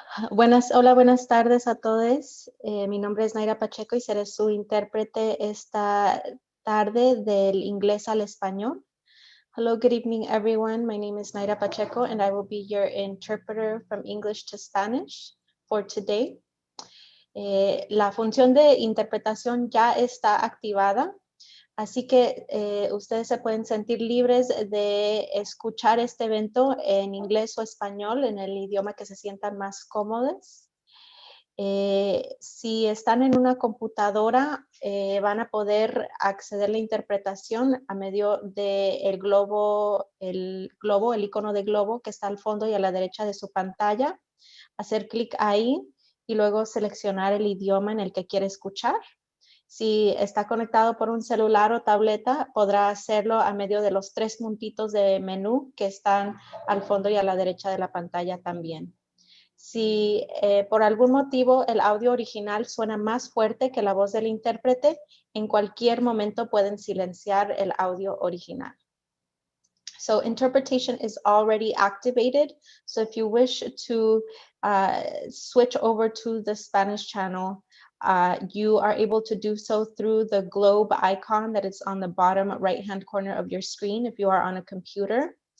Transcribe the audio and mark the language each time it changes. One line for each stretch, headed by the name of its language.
Spanish: Hola, buenas tardes a todos. Mi nombre es Naira Pacheco y seré su intérprete esta tarde del inglés al español.
English: Hello, good evening, everyone. My name is Naira Pacheco, and I will be your interpreter from English to Spanish for today.
Spanish: La función de interpretación ya está activada, así que ustedes se pueden sentir libres de escuchar este evento en inglés o español, en el idioma que se sientan más cómodos. Si están en una computadora, van a poder acceder a la interpretación a medio del globo, el icono de globo que está al fondo y a la derecha de su pantalla. Hacer clic ahí y luego seleccionar el idioma en el que quiere escuchar. Si está conectado por un celular o tableta, podrá hacerlo a medio de los 3 puntitos de menú que están al fondo y a la derecha de la pantalla también. Si por algún motivo el audio original suena más fuerte que la voz del intérprete, en cualquier momento pueden silenciar el audio original.
English: So interpretation is already activated. So if you wish to switch over to the Spanish channel, you are able to do so through the globe icon that is on the bottom right-hand corner of your screen if you are on a computer.